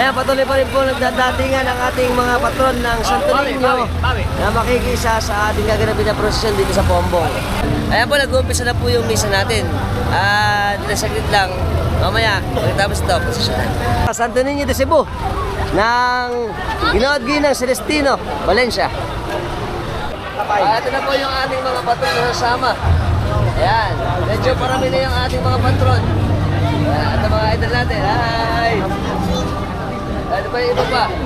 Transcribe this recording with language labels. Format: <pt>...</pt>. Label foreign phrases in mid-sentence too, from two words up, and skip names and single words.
<tl>patuloy pa rin po nagdadatingan ang ating mga patron ng Santo Niño na makikisa sa ating gaganapin na prosesyon dito sa Pombong. Ayan po, nag-uumpisa na po yung misa natin. At nasaglit lang, mamaya, pagkatapos ito, prosesyonan. Santo Niño de Cebu ng Ginood Ginang Celestino, Valencia. Ito na po yung ating mga patron na sasama. Ayan, medyo parami na yung ating mga patron. Ito mga idol natin. Hi! Ito pa yung iba pa.</tl>